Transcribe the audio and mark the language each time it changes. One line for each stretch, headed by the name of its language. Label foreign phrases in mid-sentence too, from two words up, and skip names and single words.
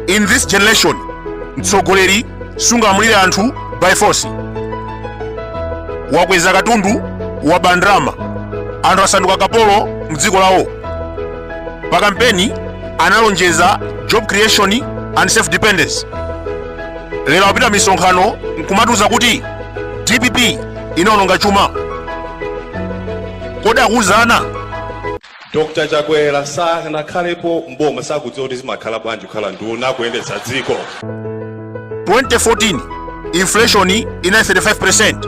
English: In this generation,
Nyanja: mtsogoleri sungamulire anthu
English: by force.
Nyanja: Wakweza katundu wa bandrama, anthu asanduka kapolo mdziko lawo. Pa kampeni analonjeza
English: job creation and self dependence.
Nyanja: Lero apita misonkhano nkumatuza kuti DPP inaononga chuma. Kodi akuzana? Dr. Chakwera sanakhalepo mboma sakudziwa kuti zimakhala bwanji kukhala nduna kuyendetsa dziko. 2014 inflation ina 35%.